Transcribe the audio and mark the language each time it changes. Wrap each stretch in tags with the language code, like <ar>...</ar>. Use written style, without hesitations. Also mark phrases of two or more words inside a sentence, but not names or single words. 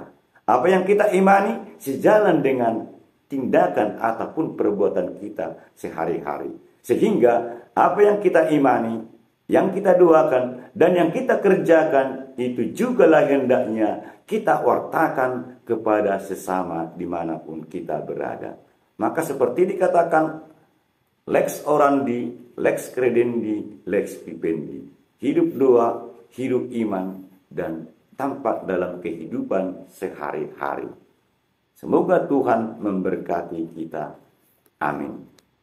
<id>Apa yang kita imani sejalan dengan tindakan ataupun perbuatan kita sehari-hari. Sehingga apa yang kita imani, yang kita doakan, dan yang kita kerjakan, itu jugalah hendaknya kita wartakan kepada sesama dimanapun kita berada. Maka seperti dikatakan,</id> <la>lex orandi, lex credendi, lex vivendi.</la> <id>Hidup doa, hidup iman, dan tampak dalam kehidupan sehari-hari. Semoga Tuhan memberkati kita. Amin.</id>